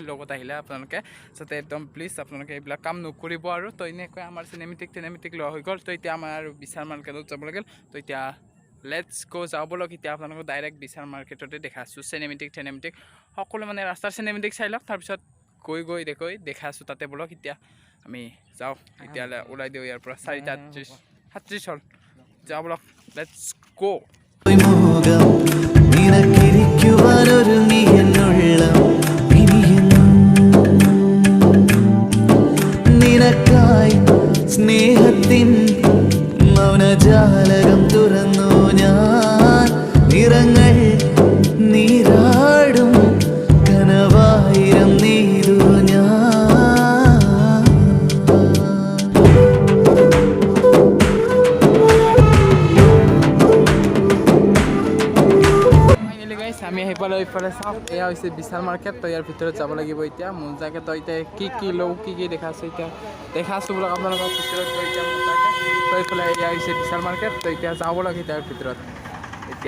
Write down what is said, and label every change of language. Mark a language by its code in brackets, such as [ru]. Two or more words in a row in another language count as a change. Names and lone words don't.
[as] লগত আহিলে আপোনালোকে যাতে একদম প্লিজ আপোনালোকে এইবিলাক কাম নকৰিব আৰু তো এনেকৈ আমাৰ চিনেমেটিক লোৱা হৈ গ'ল তো এতিয়া আমাৰ আৰু বিশাল মাৰ্কেটত যাব লাগিল তো এতিয়া [en] let's go [as] যাওঁ বলক এতিয়া আপোনালোকক ডাইৰেক্ট বিশাল মাৰ্কেটতে দেখাইছোঁ চিনেমেটিক সকলো মানে ৰাস্তাৰ চিনেমেটিক চাই লওক তাৰপিছত গৈ দেখাইছোঁ তাতে বলক এতিয়া আমি যাওঁ এতিয়ালৈ ওলাই দিওঁ ইয়াৰ পৰা 4:37 হ'ল যাওঁ বলক [en] let's go [ml] സ്നേഹത്തിൻ മൗനജാലകം തുറന്നു ഞാൻ നിറങ്ങൾ നീരാടും കനവായിരം നെയ്തു ഞാൻ [as] আমি সেইফালে এইফালে চাওক এয়া হৈছে বিশাল মাৰ্কেট তো ইয়াৰ ভিতৰত যাব লাগিব এতিয়া মজাকৈ তো এতিয়া কি লওঁ কি দেখাইছোঁ এতিয়া দেখাইছোঁ বোলক আপোনালোকৰ ভিতৰত তো এতিয়া মজাকৈ তো এইফালে এয়া হৈছে বিশাল মাৰ্কেট তো এতিয়া যাব লাগে তাৰ ভিতৰত এতিয়া